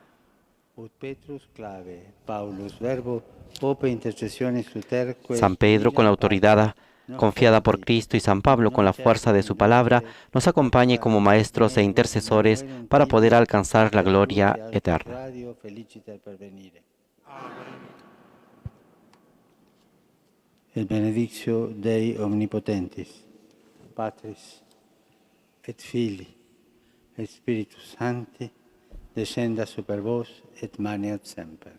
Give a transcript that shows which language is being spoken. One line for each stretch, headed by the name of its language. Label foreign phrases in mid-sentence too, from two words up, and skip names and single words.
Spanish: San Pedro, con la autoridad confiada por Cristo, y San Pablo, con la fuerza de su palabra, nos acompañe como maestros e intercesores para poder alcanzar la gloria eterna.
Latin: El benedictio Dei omnipotentis, Patris et Filii et Spiritus Sancti, descenda super vos et maneat semper.